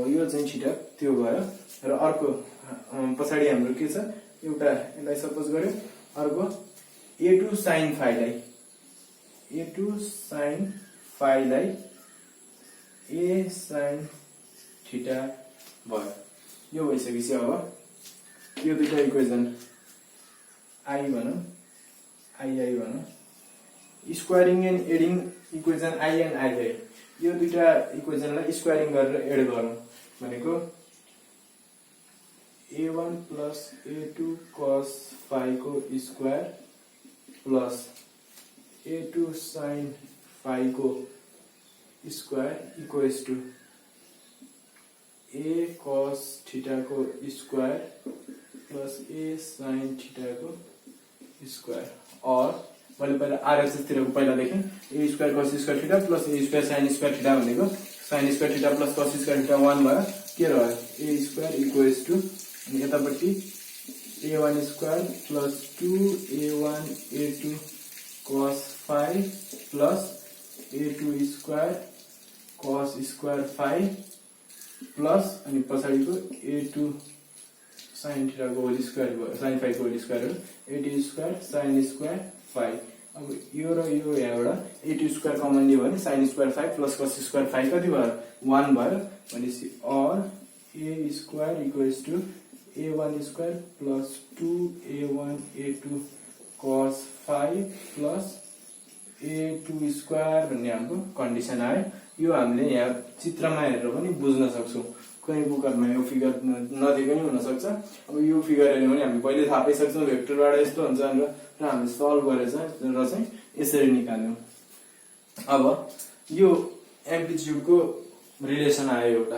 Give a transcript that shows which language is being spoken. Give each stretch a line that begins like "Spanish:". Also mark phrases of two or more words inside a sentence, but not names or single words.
Nepali: यो चाहिँ थीटा त्यो भयो। र अर्को पछाडी हाम्रो के छ एउटा यसलाई सपोज गर्यो, अर्को
English: a2 sin phi
Nepali: लाई
English: a2 sin phi
Nepali: लाई
English: a sin theta
Nepali: भयो। यो भइसकेपछि अब यो दुईटा इक्वेसन i भनौं, i भनौं,
English: squaring and adding equation i and i
Nepali: है। यो दुईटा इक्वेसनलाई स्क्वायरिङ गरेर एड गरौँ भनेको
English: a1 plus a2 cos phi
Nepali: को
English: square plus a2 sin phi
Nepali: को स्क्वायर
English: equals to a cos theta
Nepali: को
English: square plus a sin theta
Nepali: को स्क्वायर। और मैले पहिला आरएचएस तिरको पहिला लेखेँ
English: a square cos square theta plus a square sin square theta
Nepali: भनेको
English: sin square theta plus cos square theta
Nepali: 1 भयो। के रह्यो
English: a square equals to
Nepali: अनि यतापट्टि
English: a1 square plus 2a1 a2 cos phi plus a2 square cos square phi plus
Nepali: अनि पछाडीको
English: a2 sin theta
Nepali: को होल स्क्वायर भयो,
English: sin phi
Nepali: को होल स्क्वायर हो
English: a2 square sin square phi.
Nepali: अब यो र यो यहाँबाट
English: a2 square common
Nepali: लियो भने
English: sin square phi plus cos square phi
Nepali: कति भयो 1 भयो भनेपछि और
English: a square equals to a1 square plus 2a1 a2 cos phi plus a2 square
Nepali: भन्ने हाम्रो कन्डिसन आयो। यो हामीले यहाँ चित्रमा हेरेर पनि बुझ्न सक्छौं, कुनै बुकहरुमा यो फिगर नदिएको पनि हुन सक्छ। अब यो फिगर हेर्नु भने हामी पहिले थाहा पाइसक्छौं भेक्टरबाट यस्तो हुन्छ भनेर, र हामीले सल्भ गरेर चाहिँ यसरी निकाल्यौं। अब यो एम्प्लिट्युडको रिलेसन आयो एउटा।